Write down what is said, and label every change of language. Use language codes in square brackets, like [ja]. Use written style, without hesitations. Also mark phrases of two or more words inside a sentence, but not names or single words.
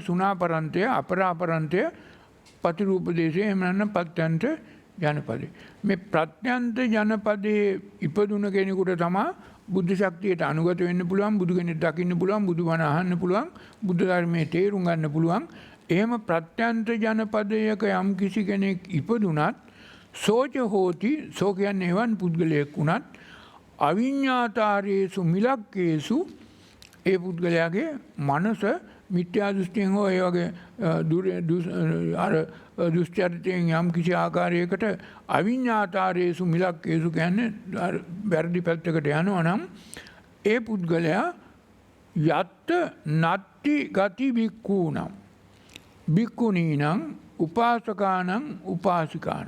[si] සුණාපරන්තය, අපරාපරන්තය, පතිරූපදේශය එහෙම නැත්නම් පච්චන්ත ජනපදය. මේ ප්‍රත්‍යන්ත ජනපදයේ ඉපදුන කෙනෙකුට තමයි බුද්ධ ශක්තියට අනුගත වෙන්න පුළුවන්, බුදු කෙනෙක් දකින්න පුළුවන්, බුදුබණ අහන්න පුළුවන්, බුද්ධ ධර්මයේ තේරුම් ගන්න පුළුවන්. එහෙම ප්‍රත්‍යන්ත ජනපදයක යම් කිසි කෙනෙක් ඉපදුනත් [pi] සෝච හෝති, [si] සෝ කියන්නේ එවන් පුද්ගලයෙක් වුණත් [pi] අවිඤ්ඤාතාරේසු මිලක්කේසු [si] ඒ පුද්ගලයාගේ මනස මිත්‍යා දෘෂ්ටියෙන් හෝ ඒ වගේ දුෂ්චරිතයෙන් යම් කිසි ආකාරයකට [pi] අවිඤ්ඤාතාරේසු මිලක්කේසු [si] කියන්නේ වැරදි පැත්තකට යනවා නම් ඒ පුද්ගලයා [pi] යත්ත නත්ති ගති බික්ඛූනම් බික්ඛුනීනම් උපාසකානම් උපාසිකානම්.